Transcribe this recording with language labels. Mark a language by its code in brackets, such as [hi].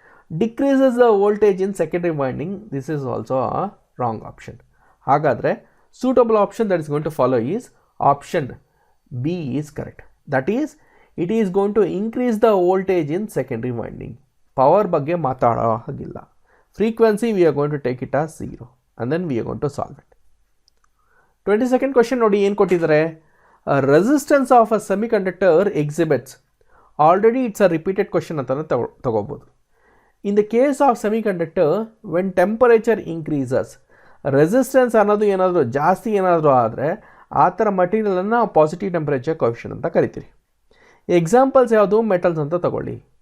[en] Decreases the voltage in secondary winding, this is also a wrong option. [kn] ಹಾಗಾದರೆ [en] suitable option that is going to follow is option B is correct. That is, it is going to increase the voltage in secondary winding. [kn] Power ಬಗ್ಗೆ ಮಾತಾಡೋ ಹಾಗಿಲ್ಲ. [en] Frequency we are going to take it as 0 and then we are going to solve it. 22nd question [kn] ನೋಡಿ, ಏನು ಕೊಟ್ಟಿದ್ದಾರೆ? [en] Resistance of a semiconductor exhibits. Already it's a repeated question [kn] ಅಂತಾನೆ ತಗೋಬೋದು. [en] In the case of semiconductor, when temperature increases, [kn] resistance ಅನ್ನೋದು ಏನಾದರೂ ಜಾಸ್ತಿ ಏನಾದರೂ ಆದರೆ ಆ ಥರ ಮಟೀರಿಯಲನ್ನು ನಾವು ಪಾಸಿಟಿವ್ ಟೆಂಪರೇಚರ್ ಕೋಎಫಿಷಿಯಂಟ್ ಅಂತ ಕರಿತೀವಿ. ಎಕ್ಸಾಂಪಲ್ಸ್ ಯಾವುದು? ಮೆಟಲ್ಸ್ ಅಂತ ತಗೊಳ್ಳಿ.